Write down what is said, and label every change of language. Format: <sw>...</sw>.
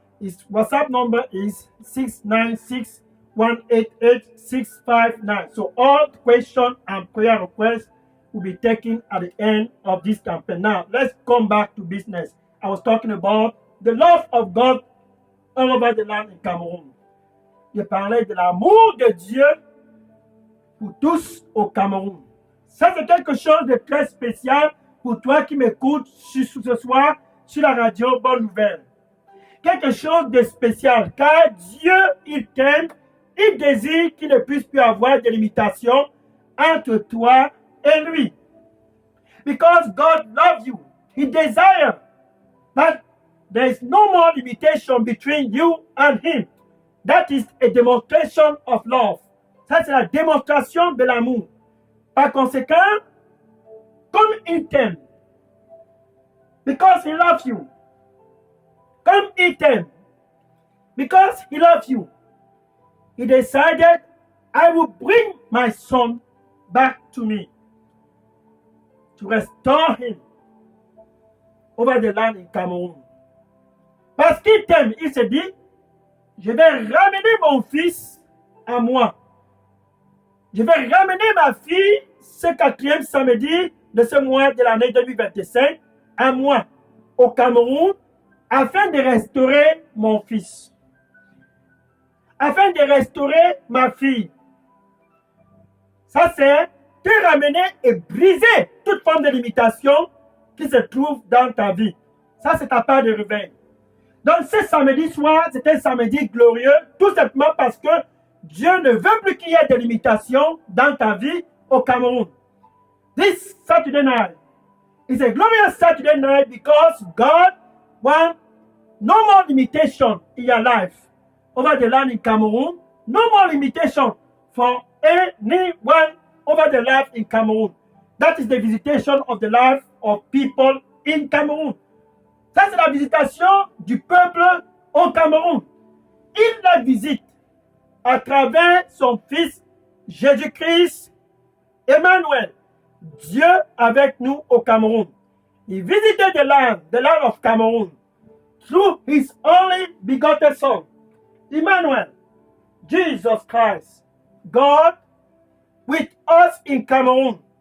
<en>His WhatsApp number is 696 188 659. So all questions and prayer requests will be taken at the end of this campaign. Now, let's come back to business. I was talking about the love of God all over the land in Cameroon.</en> <fr>Je parlais de l'amour de Dieu pour tous au Cameroun. Ça, c'est quelque chose de très spécial pour toi qui m'écoutes ce soir sur la radio Bonne Nouvelle. Quelque chose de spécial, car Dieu, il t'aime, il désire qu'il ne puisse plus avoir de limitation entre toi et lui.</fr> <en>Because God loves you, he desires that there is no more limitation between you and him. That is a demonstration of love.</en> <fr>Ça, c'est la démonstration de l'amour. Par conséquent, comme il t'aime,</fr> <en>because he loves you,</en> <fr>comme il t'aime,</fr> <en>because he loves you, he decided, I will bring my son back to me to restore him over the land in Cameroon.</en> <fr>Parce qu'il t'aime, il se dit, je vais ramener mon fils à moi. Je vais ramener ma fille ce quatrième samedi de ce mois de l'année 2025, un mois au Cameroun, afin de restaurer mon fils, afin de restaurer ma fille. Ça, c'est te ramener et briser toute forme de limitation qui se trouve dans ta vie. Ça, c'est ta part de réveil. Donc, ce samedi soir, c'est un samedi glorieux, tout simplement parce que Dieu ne veut plus qu'il y ait de limitations dans ta vie au Cameroun.</fr> <en>This Saturday night is a glorious Saturday night because God wants no more limitation in your life over the land in Cameroon. No more limitation for anyone over the life in Cameroon. That is the visitation of the life of people in Cameroon.</en> <fr>Ça, c'est la visitation du peuple au Cameroun. Il la visite à travers son Fils Jésus-Christ, Emmanuel, Dieu avec nous au Cameroun.</fr> <en>He visited the land of Cameroon, through his only begotten Son, Emmanuel, Jesus Christ, God with us in Cameroon.</en>